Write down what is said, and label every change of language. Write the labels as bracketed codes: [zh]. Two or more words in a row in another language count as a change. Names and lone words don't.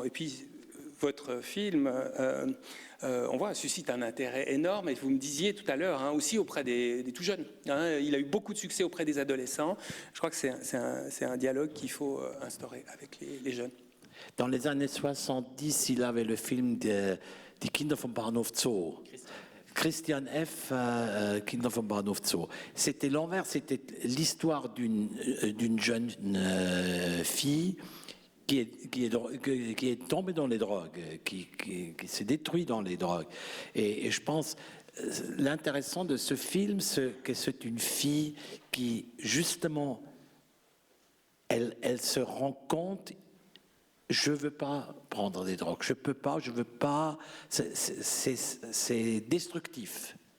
[fr] Et puis votre film, on voit, suscite un intérêt énorme, et vous me disiez tout à l'heure, aussi auprès des tout jeunes. Il a eu beaucoup de succès auprès des adolescents. Je crois que c'est un dialogue qu'il faut instaurer avec les jeunes. Dans les années 70, il avait le film Die Kinder vom Bahnhof Zoo. Christian F. Kinder vom Bahnhof Zoo. C'était l'envers, c'était l'histoire d'une jeune fille qui est tombée dans les drogues, qui s'est détruite dans les drogues. Et je pense, l'intéressant de ce film, c'est que c'est une fille qui, justement, elle se rend compte, je ne veux pas prendre des drogues, je ne veux pas, c'est destructif.